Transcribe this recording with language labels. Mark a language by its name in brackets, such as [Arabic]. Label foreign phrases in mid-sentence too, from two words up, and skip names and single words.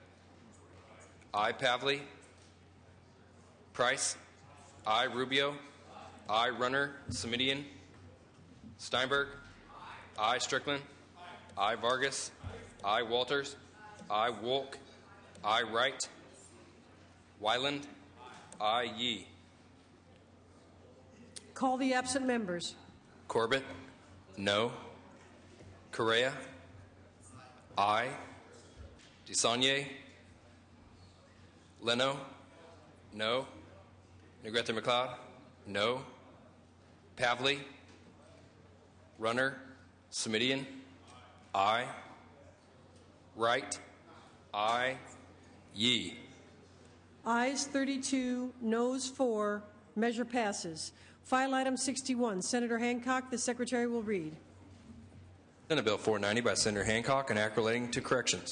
[English] I. Pavley. Price. I. Rubio. I. Runner. Semidian. Steinberg. I. Strickland. I. Vargas. I. Walters. I. Wolk. I. Wright. Wyland. I. Yee. Call the absent members. Corbett. No. Correa. I. DeSaulnier. Leno. No. Negrete McLeod. No. Pavley. Runner. Semidian. I. Wright. I. Yee. Ayes 32, noes 4, measure passes. File item 61. Senator Hancock, the Secretary will read. Senate Bill 490 by Senator Hancock, an act relating to corrections.